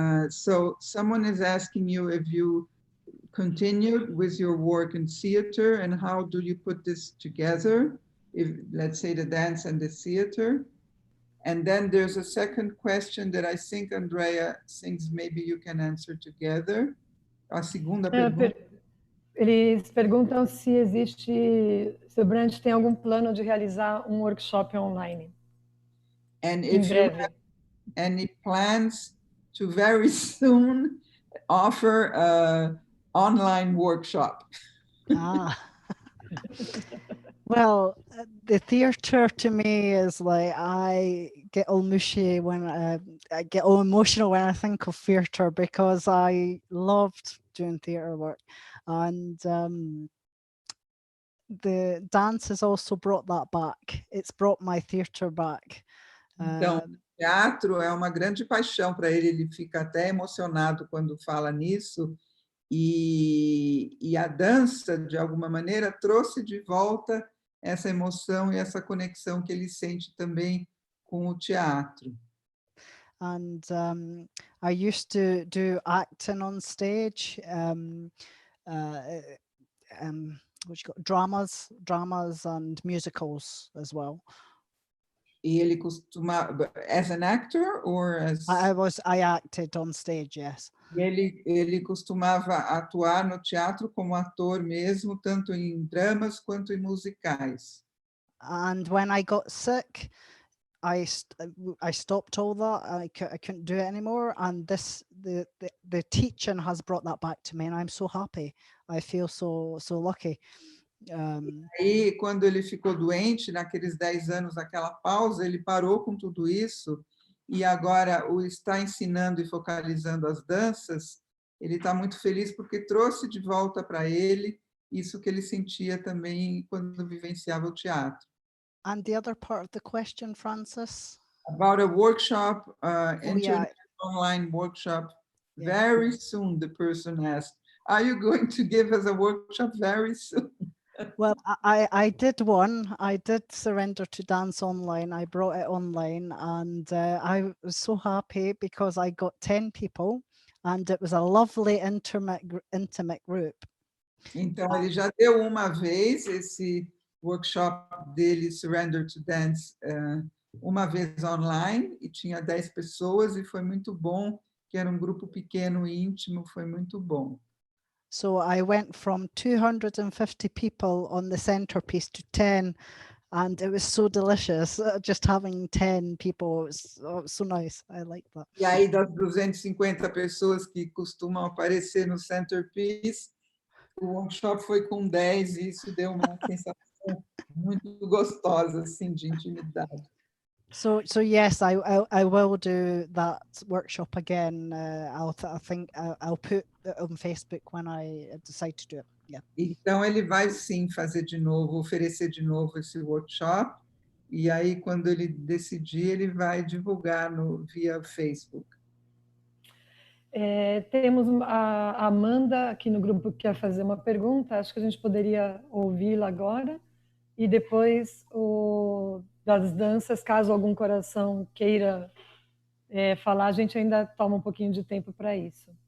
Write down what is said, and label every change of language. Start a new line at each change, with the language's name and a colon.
English: So someone is asking you if you continued with your work in theater and how do you put this together, if let's say the dance and the theater. And then there's a second question that I think Andrea thinks maybe you can answer together.
Portuguese: A segunda pergunta. Eles perguntam se o Brant tem algum plano de realizar um workshop online.
English: And if you have any plans to very soon offer an online workshop. Well, the theatre to me is like, I get all mushy when I get all emotional when I think of theatre, because I loved doing theatre work, and the dance has also brought that back. It's brought my theatre back.
Portuguese: Então, teatro é uma grande paixão para ele, ele fica até emocionado quando fala nisso, e a dança, de alguma maneira, trouxe de volta essa emoção e essa conexão que ele sente também com o teatro.
English: And I used to do acting on stage, dramas and musicals as well.
Portuguese: E ele costumava,
English: as an actor or as... I acted on stage, yes.
Portuguese: Ele costumava atuar no teatro como ator mesmo, tanto em dramas quanto em musicais.
English: And when I got sick, I stopped all that. I couldn't do it anymore. And the teaching has brought that back to me, and I'm so happy. I feel so lucky.
Portuguese: E quando ele ficou doente, naqueles 10 anos, aquela pausa, ele parou com tudo isso e agora o está ensinando e focalizando as danças. Ele está muito feliz porque trouxe de volta para ele isso que ele sentia também quando vivenciava o teatro.
English: And the other part of the question, Francis? About a workshop, Yeah. online workshop, Yeah. very soon, the person asked. Are you going to give us a workshop very soon? Well, I did one. I did Surrender to Dance online. I brought it online, and I was so happy because I got 10 people, and it was a lovely intimate group.
Portuguese: Então, ele já deu uma vez esse workshop dele, Surrender to Dance, uma vez online, e tinha 10 pessoas, e foi muito bom, que era um grupo pequeno e íntimo, foi muito bom.
English: So I went from 250 people on the centerpiece to 10, and it was so delicious. Just having 10 people, it was so nice. I like that.
Portuguese: E aí, das 250 pessoas que costumam aparecer no centerpiece, o workshop foi com 10, e isso deu uma sensação muito gostosa, assim, de intimidade.
English: So yes, I will do that workshop again. I think I'll put it on Facebook when I decide to do it. Yeah.
Portuguese: Então, ele vai sim fazer de novo, oferecer de novo esse workshop, e aí, quando ele decidir, ele vai divulgar via Facebook. Temos a Amanda aqui no grupo que quer fazer uma pergunta, acho que a gente poderia ouvi-la agora, e depois das danças, caso algum coração queira falar, a gente ainda toma um pouquinho de tempo para isso.